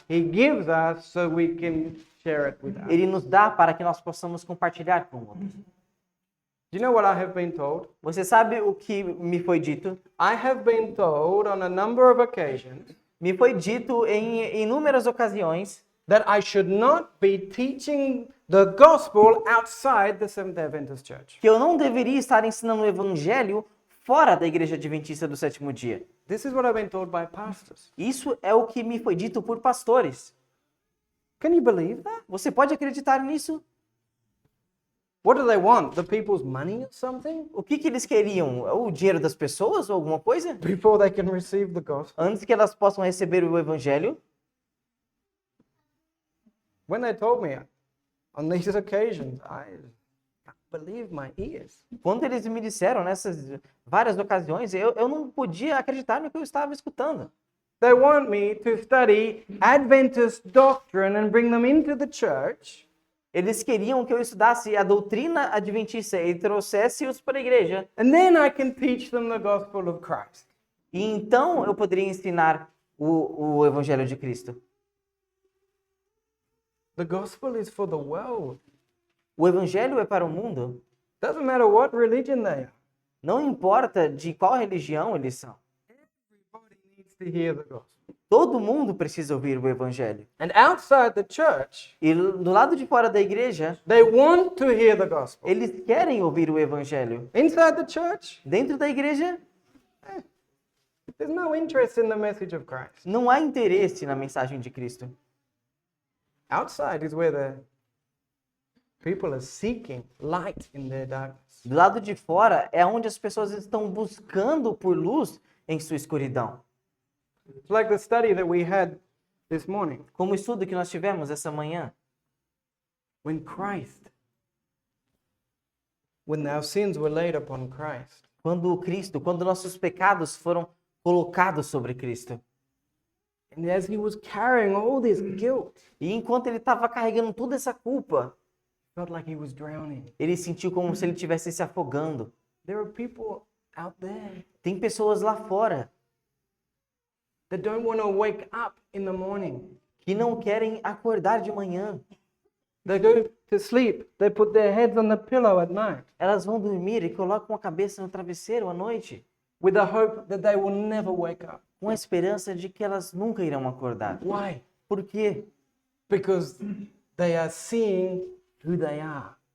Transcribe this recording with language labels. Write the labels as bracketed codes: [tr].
[en] he gives us so we can share it with others. [pt] Ele nos dá para que nós possamos compartilhar com outros. [en] Do you know what I have been told? [pt] Você sabe o que me foi dito? [en] I have been told on a number of occasions [pt] Me foi dito em inúmeras ocasiões [en] that I should not be teaching the gospel outside the Seventh-day Adventist Church. [pt] que eu não deveria estar ensinando o evangelho fora da Igreja Adventista do Sétimo Dia. [en] This is what I've been told by pastors. [pt] Isso é o que me foi dito por pastores. [en] Can you believe that? [pt] Você pode acreditar nisso? [en] What do they want? The people's money or something? [pt] O que eles queriam? O dinheiro das pessoas ou alguma coisa? [en] Before they can receive the gospel? [pt] Antes que elas possam receber o evangelho? [en] When they told me on these occasions, I can't believe my ears. [pt] Quando eles me disseram nessas várias ocasiões, eu não podia acreditar no que eu estava escutando. [en] They want me to study Adventist doctrine and bring them into the church. [pt] Eles queriam que eu estudasse a doutrina adventista e trouxesse-os para a igreja. [en] And then I can teach them the gospel of Christ. [pt] E então eu poderia ensinar o evangelho de Cristo. [en] The gospel is for the world. [pt] O evangelho é para o mundo. [en] Doesn't matter what religion they are. [pt] Não importa de qual religião eles são. [en] Everybody needs to hear the gospel. [pt] Todo mundo precisa ouvir o evangelho. [en] And outside the church, [pt] E do lado de fora da igreja, [en] they want to hear the gospel. [pt] eles querem ouvir o evangelho. [en] Inside the church, [pt] Dentro da igreja, [en] there's no interest in the message of Christ. [pt] não há interesse na mensagem de Cristo. [en] Outside is where the people are seeking light in their darkness. [pt] Do lado de fora é onde as pessoas estão buscando por luz em sua escuridão. [en] It's like the study that we had this morning. [pt] Como o estudo que nós tivemos essa manhã. [en] When our sins were laid upon Christ, [pt] Quando nossos pecados foram colocados sobre Cristo. [en] and as he was carrying all this guilt, [pt] E enquanto ele estava carregando toda essa culpa, [en] felt like he was drowning. [pt] ele sentiu como se ele estivesse se afogando. [en] There are people out there [pt] Tem pessoas lá fora [en] that don't want to wake up in the morning. [pt] que não querem acordar de manhã. [en] They go to sleep, they put their heads on the pillow at night [pt] Elas vão dormir e colocam a cabeça no travesseiro à noite, [en] with the hope that they will never wake up. [pt] com a esperança de que elas nunca irão acordar. [en] Why? [pt] Por quê? [en] Because they are seeing who they are.